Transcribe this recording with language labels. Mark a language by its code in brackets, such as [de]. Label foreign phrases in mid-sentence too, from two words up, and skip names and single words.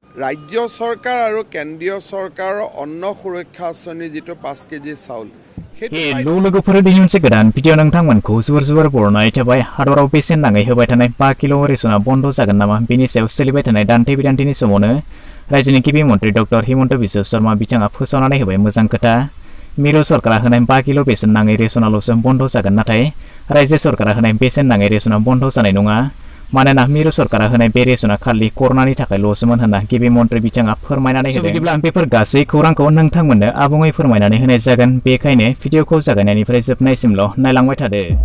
[as] ৰাজ্য চৰকাৰ আৰু কেন্দ্ৰীয় চৰকাৰৰ অন্ন সুৰক্ষা আঁচনি যিটো 5 কেজি চাউল [brx] लोगोफोर दिनै मोनसे गोदान भिडिअ नोंथांमोनखौ जोबोर बरनाय थाबाय हादराव बेसेन नाङै होबाय थानाय 5 किल' रेशना बन्द जागोन नामा बेनि सायाव सोलिबाय थानाय दान्थे बिदान्थेनि समावनो रायजोनि गिबि मन्त्रि डक्टर हिमन्त बिश्व शर्मा बिथाङा फोसावनानै होबाय मोजां खोथा मिरु सरकारा होनाय 5 किल' बेसेन नाङै रेशनाल'सो बन्द जागोन नाथाय रायजो सरकारा होनाय बेसेन नाङै रेशना बन्द जानाय नङा मानोना मिरु सरकारा होनाय बे रेशना खालि कर'नानि थाखायल'सोमोन होनना गिबि मन्त्रि बिथाङा फोरमायनानै होदों बिदिब्ला आं बेफोर गासै खौरांखौ नोंथांमोननो आबुङै फोरमायनानै होनाय जागोन बेखायनो भिडिअखौ जागायनायनिफ्राय जोबनायसिमल' नायलांबाय थादो